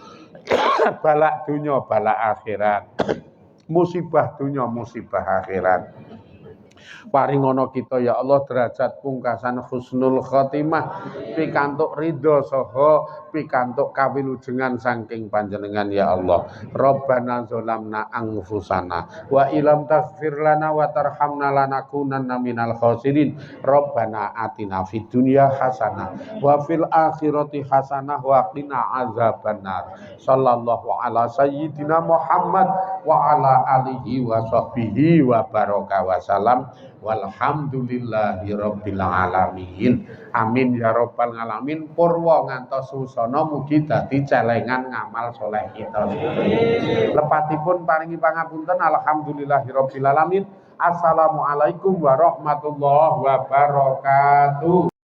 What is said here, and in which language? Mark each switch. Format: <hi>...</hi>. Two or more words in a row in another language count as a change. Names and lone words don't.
<jv>Balak dunya balak akhirat. Musibah dunya musibah akhirat. Paringono kita ya Allah derajat pungkasan</jv> <ar>حسن الخاتمة,</ar> <jv>pikantuk ridho saha pikantuk kawilujengan saking panjenengan ya Allah.</jv> <ar>ربنا ظلمنا أنفسنا وإن لم تغفر لنا وترحمنا لنكونن من الخاسرين. ربنا آتنا في الدنيا حسنة وفي الآخرة حسنة وقنا عذاب النار. صلى الله على سيدنا محمد وعلى آله وصحبه وبارك وسلم. والحمد لله رب العالمين. آمين يا رب العالمين.</ar> <jv>Purwa ngantos susana mugi dadi celengan ngamal soleh kita. Lepatipun paringi pangapunten.</jv> <ar>الحمد لله رب العالمين. السلام عليكم ورحمة الله وبركاته.</ar>